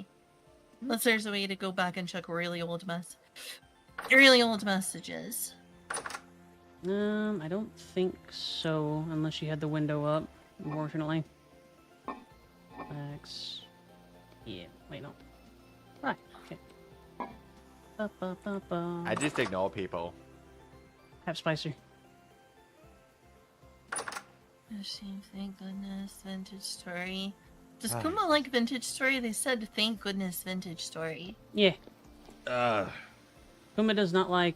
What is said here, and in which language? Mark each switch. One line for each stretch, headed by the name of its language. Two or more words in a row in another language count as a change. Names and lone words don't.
English: Unless there's a way to go back and check really old messages. I don't think so, unless you had the window up, unfortunately. X. Yeah, wait, no. Right, okay. Ba-ba-ba-ba. I just ignore people. Have Spicer. Thank goodness, Vintage Story. Does Kuma like Vintage Story? They said thank goodness Vintage Story. Yeah. God. Kuma does not like,